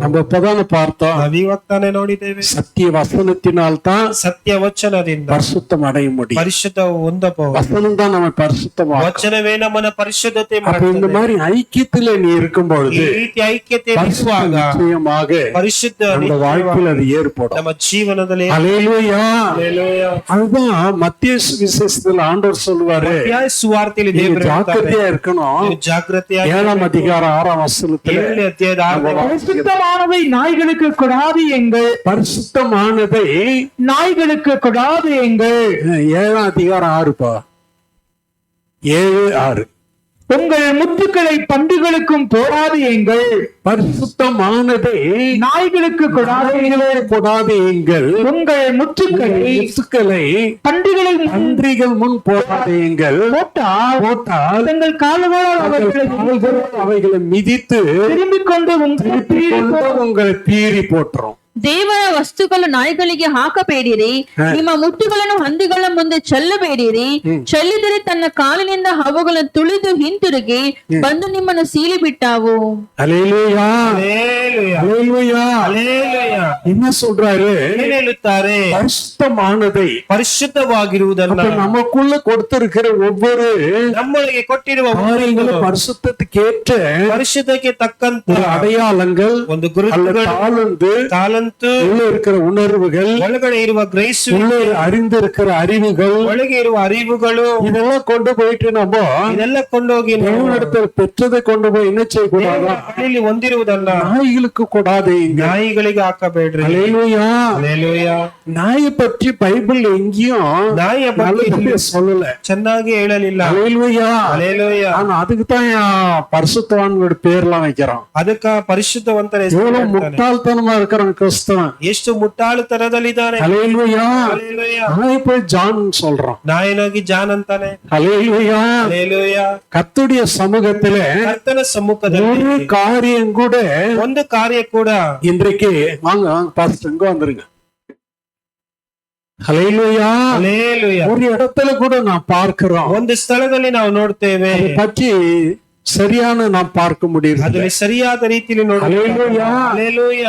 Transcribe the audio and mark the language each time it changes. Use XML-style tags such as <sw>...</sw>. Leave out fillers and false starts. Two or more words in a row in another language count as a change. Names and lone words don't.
<ta>நம்ம இப்பதானே பார்த்தோம்,</ta> <kn>ನಾವಿವತ್ತಾನೆ ನೋಡಿದ್ದೇವೆ.</kn> <ta>சத்திய வசனத்தினால் தான்</ta> <kn>ಸತ್ಯ ವಚನದಿಂದ</kn> <ta>பரிசுத்தம் அடைய முடியும்.</ta> <kn>ಪರಿಶುದ್ಧ ಹೊಂದಬಹುದು.</kn> <ta>வசனம் தான் நம்ம பரிசுத்தமாக்கும்.</ta> <kn>ವಚನವೇ ನಮ್ಮನ್ನ ಪರಿಶುದ್ಧತೆ</kn> <ta>அப்ப இந்த</ta> <kn>ಮಾಡುತ್ತದೆ.</kn> <ta>மாதிரி ஐக்கியத்துல நீ இருக்கும்</ta> <kn>ಈ</kn> <ta>பொழுது</ta> <kn>ರೀತಿ ಐಕ್ಯತೆ</kn> <ta>பரிசுத்தம்</ta> <kn>ಇರುವಾಗ</kn> <ta>நிச்சயமாக</ta> <kn>ಪರಿಶುದ್ಧ</kn> <ta>அந்த வாழ்க்கையில் அது ஏற்படும்.</ta> <kn>ನಮ್ಮ ಜೀವನದಲ್ಲಿ</kn> <ta>அல்லேலூயா.</ta> <kn>ಹಲ್ಲೆಲೂಯಾ.</kn> <ta>அதுதான் மத்திய சுவிசேஷத்துல ஆண்டவர் சொல்லுவாரு,</ta> <kn>ಮತ್ತಾಯ ಸುವಾರ್ತೆಯಲ್ಲಿ</kn> <ta>நீங்க</ta> <kn>ದೇವರು ಹೇಳ್ತಾರೆ,</kn> <ta>ஜாக்கிரதையா இருக்கணும்.</ta> <kn>ನೀವು ಜಾಗೃತಿಯಾಗಿ</kn> <ta>7ஆம் அதிகாரம் 6ஆம் வசனத்துல</ta> <kn>7ನೇ ಅಧ್ಯಾಯದ 6ನೇ</kn> <ta>பரிசுத்தமானதை நாய்களுக்கு கொடாது எங்கள் பரிசுத்தமானதை நாய்களுக்கு கொடாது எங்கள் 7ஆம் அதிகாரம் 6பா 7:6 உங்கள் முத்துக்களை பன்றிகளுக்கும் போடாது எங்கள் பரிசுத்தமானதை நாய்களுக்கு கொடாது எங்கள் போடாது எங்கள் உங்கள் முத்துக்களை முத்துக்களை பன்றிகளின் பன்றிகள் முன் போடாதீங்கள். போட்டால் போட்டால் தங்கள் கால்களால் அவர்களை அவைகளை மிதித்து திரும்பிக் கொண்டு உங்கள் கொண்டு உங்களை பீறி போட்டுரும்.</ta> <kn>ದೇವರ ವಸ್ತುಗಳು ನಾಯಿಗಳಿಗೆ ಹಾಕಬೇಡಿರಿ, ನಿಮ್ಮ ಮುಟ್ಟುಗಳನ್ನು ಹಂದಿಗಳ ಮುಂದೆ ಚೆಲ್ಲಬೇಡಿರಿ. ಚೆಲ್ಲಿದರೆ ತನ್ನ ಕಾಲಿನಿಂದ ಅವುಗಳನ್ನು ತುಳಿದು ಹಿಂತಿರುಗಿ ಬಂದು ನಿಮ್ಮನ್ನು ಸೀಳಿ ಬಿಟ್ಟಾವು.</kn> <ta>அல்லேலூயா.</ta> <kn>ಹಲ್ಲೆಲೂಯಾ.</kn> <ta>அல்லேலூயா.</ta> <kn>ಹಲ್ಲೆಲೂಯಾ.</kn> <ta>என்ன சொல்றாரு,</ta> <kn>ಏನ್ ಹೇಳುತ್ತಾರೆ?</kn> <ta>பரிசுத்தமானதை</ta> <kn>ಪರಿಶುದ್ಧವಾಗಿರುವುದನ್ನ</kn> <ta>அப்ப நமக்குள்ள கொடுத்திருக்கிற ஒவ்வொரு</ta> <kn>ನಮ್ಮೊಳಗೆ ಕೊಟ್ಟಿರುವ</kn> <ta>காரியங்களும் பரிசுத்தத்துக்கு ஏற்ற</ta> <kn>ಪರಿಶುದ್ಧಕ್ಕೆ ತಕ್ಕಂತ</kn> <ta>ஒரு அடையாளங்கள்</ta> <kn>ಒಂದು</kn> <ta>அல்லது</ta> <kn>ಗುರುತುಗಳು,</kn> <ta>தாளந்து</ta> <kn>ತಾಲಂತು,</kn> <ta>உள்ள இருக்கிற உணர்வுகள்,</ta> <kn>ಒಳಗಡೆ ಇರುವ ಗ್ರಹಿಸು,</kn> <ta>உள்ள அறிந்திருக்கிற அறிவுகள்,</ta> <kn>ಒಳಗೆ ಇರುವ ಅರಿವುಗಳು,</kn> <ta>இதெல்லாம் கொண்டு போயிட்டு நம்ம</ta> <kn>ಇದೆಲ್ಲ ಕೊಂಡೋಗಿ ನಾವು</kn> <ta>தேவனிடத்தில் பெற்றதை கொண்டு போய் என்ன செய்யக்கூடாது,</ta> <kn>ದೇವರ ಬಳಿಯಲ್ಲಿ ಹೊಂದಿರುವುದಲ್ಲ</kn> <ta>நாய்களுக்கு நாய்களுக்கு கொடாதீங்க.</ta> <kn>ನಾಯಿಗಳಿಗೆ ಹಾಕಬೇಡ್ರಿ.</kn> <ta>அல்லேலூயா.</ta> <kn>ಹಲ್ಲೆಲೂಯಾ.</kn> <ta>நாயை பற்றி பைபிள் எங்கேயும்</ta> <kn>ನಾಯಿಯ ಬಗ್ಗೆ</kn> <ta>நல்லபடியா சொல்லல.</ta> <kn>ಚೆನ್ನಾಗಿ ಹೇಳಲಿಲ್ಲ.</kn> <ta>அல்லேலூயா.</ta> <kn>ಹಲ್ಲೆಲೂಯಾ.</kn> <ta>ஆனா அதுக்கு தான் பரிசுத்தவான்களோட பேர்லாம் வைக்கிறோம்.</ta> <kn>ಅದಕ್ಕ ಪರಿಶುದ್ಧವಂತರ ಹೆಸರು</kn> <ta>எவ்வளவு</ta> <kn>ಇಡ್ತಾನೆ.</kn> <ta>முட்டாள்தனமா இருக்கிறான் கிறிஸ்தவன்.</ta> <kn>ಎಷ್ಟು ಮುಟ್ಟಾಳುತನದಲ್ಲಿದ್ದಾನೆ.</kn> <ta>அல்லேலூயா.</ta> <kn>ಹಲ್ಲೆಲೂಯಾ.</kn> <ta>நாயை போய் ஜான் சொல்றான்.</ta> <kn>ನಾಯನಾಗಿ ಜಾನ್ ಅಂತಾನೆ.</kn> <ta>அல்லேலூயா.</ta> <kn>ಹಲ್ಲೆಲೂಯಾ.</kn> <ta>கர்த்தருடைய சமூகத்திலே</ta> <kn>ಕರ್ತನ ಸಮ್ಮುಖದಲ್ಲಿ</kn> <ta>ஒரு காரியம் கூட</ta> <kn>ಒಂದು ಕಾರ್ಯ ಕೂಡ</kn> <ta>இன்றைக்கு வாங்க வாங்க பாஸ்டர் இங்க வந்துருங்க. ஹல்லேலூயா.</ta> <kn>ಹಲ್ಲೆಲೂಯಾ.</kn> <ta>ஒரு இடத்துல கூட நான் பார்க்கிறோம்.</ta> <kn>ಒಂದು ಸ್ಥಳದಲ್ಲಿ ನಾವು ನೋಡ್ತೇವೆ,</kn> <ta>அதை பற்றி சரியான நாம் பார்க்க முடியும்.</ta> <kn>ಅದರಲ್ಲಿ ಸರಿಯಾದ ರೀತಿಯಲ್ಲಿ ಹಲ್ಲೆಲೂಯಾ. ಹಲ್ಲೆಲೂಯಾ.</kn>